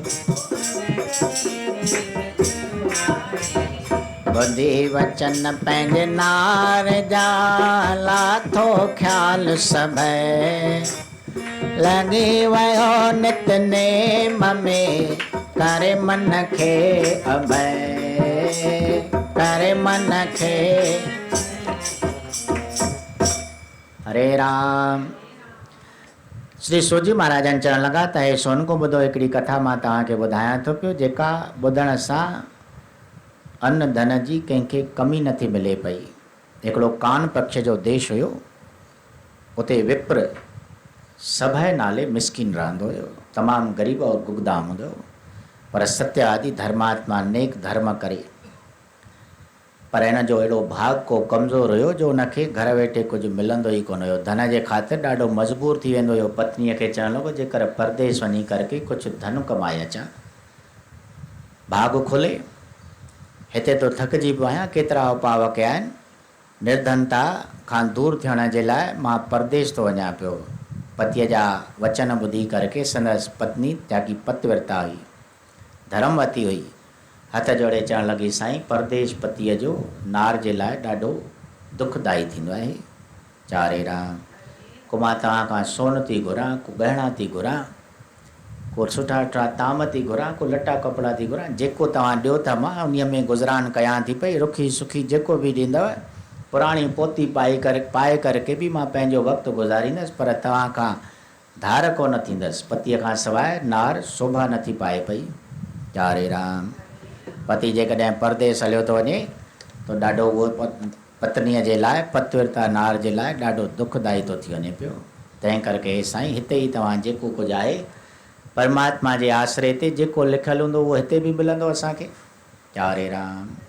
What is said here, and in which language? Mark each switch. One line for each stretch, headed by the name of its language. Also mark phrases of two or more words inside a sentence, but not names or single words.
Sindhi: ॿुधी वचन पंहिंजे नार जा, लाथो ख़्याल सभई। लॻी वियो नितनेम में, करे मन खे अभय, करे मन खे। हरे राम। श्री सूजी महाराजन चवण लॻा त हे सोन को ॿुधो, हिकिड़ी कथा मां तव्हांखे ॿुधायां थो पियो, जेका ॿुधण सां अन्न धन जी कंहिंखे कमी नथी मिले पई। हिकिड़ो कान पक्ष जो देश हुयो, उते विप्र सभय नाले मिसकिन रहंदो हुयो, तमामु ग़रीब और गुगदाम हूंदो हुयो, पर सत्य धर्मात्मा नेक धर्म करे। पर हिन जो अहिड़ो भाग को कमज़ोर हुयो जो हुनखे घर वेठे कुझु मिलंदो ई कोन हुयो। धन जे ख़ातिर ॾाढो मजबूर थी वेंदो हुयो। पत्नीअ खे चवण लॻो जेकर परदेस वञी करके कुझु धन कमाए अचां, भाग खुले, हिते तो थकिजी पियो आहियां, केतिरा उपाव कया आहिनि, निर्धनता खां दूर थियण जे लाइ मां परदेस थो वञा पियो। पतीअ जा वचन ॿुधी करके संदसि पत्नी जाकी पतिव्रता हुई, धर्मवती हुई, हथ जोड़े चवण लॻी साईं परदेस पतीअ जो नार जे लाइ ॾाढो दुखदाई थींदो आहे। चारे राम। को मां तव्हां खां सोन थी घुरां, को गहना थी घुरां, को सुठा सुठा ताम थी घुरां, को लटा कपिड़ा थी घुरां, जेको तव्हां ॾियो था मां उन में गुज़रान कयां थी पई। रुखी सुखी जेको बि ॾींदव, पुराणी पोती पाए करके बि मां पंहिंजो वक़्तु गुज़ारींदसि, पर तव्हां खां धार कोन थींदसि। पतीअ खां सवाइ नार शोभा नथी पाए पई। चारे राम। पति जेकॾहिं परदेस हलियो थो वञे तो ॾाढो उहो पत्नीअ जे लाइ, पतिव्रता नार जे लाइ ॾाढो दुखदाई थो थी वञे पियो। तंहिं करके साईं हिते ई तव्हां जेको कुझु आहे परमात्मा जे आसरे ते जेको लिखियलु हूंदो उहो हिते बि मिलंदो असांखे। चारे राम।